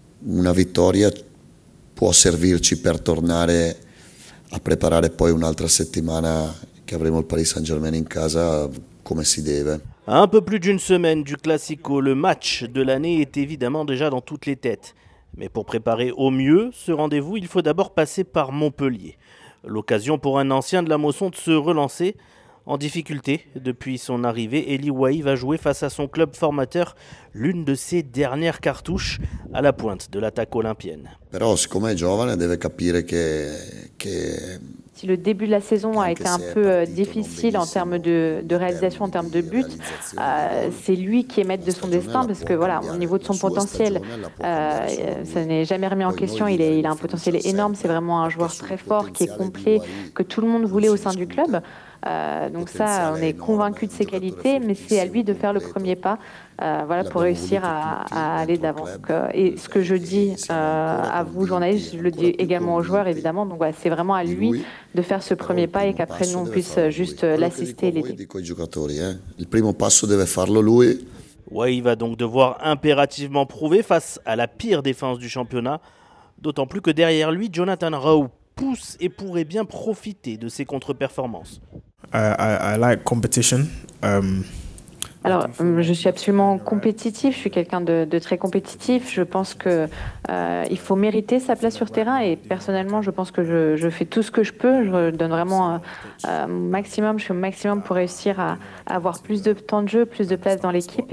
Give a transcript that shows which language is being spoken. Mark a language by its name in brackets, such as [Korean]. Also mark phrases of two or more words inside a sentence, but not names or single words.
[Italian] una vittoria può servirci per tornare a preparare poi un'altra settimana che avremo il Paris Saint-Germain in casa come si deve. [French] À un peu plus d'une semaine du Classico, le match de l'année est évidemment déjà dans toutes les têtes. Mais pour préparer au mieux ce rendez-vous, il faut d'abord passer par Montpellier. L'occasion pour un ancien de la Mosson de se relancer. En difficulté depuis son arrivée, Eli Wahi va jouer face à son club formateur l'une de ses dernières cartouches à la pointe de l'attaque olympienne. [Italian] Però siccome è giovane deve capire che [French] Si le début de la saison a été un peu difficile en termes de réalisation, en termes de buts, c'est lui qui est maître de son destin parce que voilà, au niveau de son potentiel, ça n'est jamais remis en question. Il a un potentiel énorme, c'est vraiment un joueur très fort, qui est complet, que tout le monde voulait au sein du club. Donc ça, on est convaincu de ses qualités, mais c'est à lui de faire le premier pas voilà, pour réussir à aller d'avant. Et ce que je dis à vous, journalistes, je le dis également aux joueurs, évidemment. Donc voilà, c'est vraiment à lui de faire ce premier pas et qu'après nous, on puisse juste l'assister et l'aider. [Italian] Il primo passo deve farlo lui. [French] Wahi va donc devoir impérativement prouver face à la pire défense du championnat, d'autant plus que derrière lui, Jonathan Rowe pousse et pourrait bien profiter de ses contre-performances. [English] I like competition. [French] Alors, je suis absolument compétitif, je suis quelqu'un de très compétitif. Je pense qu'il faut mériter sa place sur terrain et personnellement, je pense que je fais tout ce que je peux. Je donne vraiment mon maximum, je fais au maximum pour réussir à avoir plus de temps de jeu, plus de place dans l'équipe.